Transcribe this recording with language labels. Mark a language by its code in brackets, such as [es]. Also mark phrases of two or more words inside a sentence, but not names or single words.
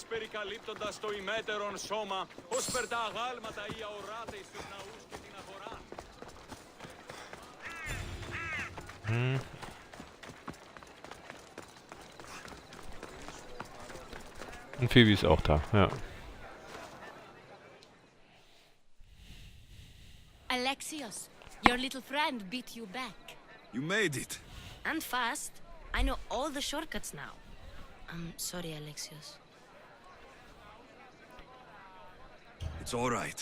[el] περικαλύπτοντας το ημέτερον σώμα, ως περ τα αγάλματα ή αοράτε εις τους ναούς και την αγορά. [de] Und Phoebe ist auch da, ja. [en] Alexios, your little friend beat you back. You made it. And fast. I know all the shortcuts now. I'm sorry, Alexios. It's all right.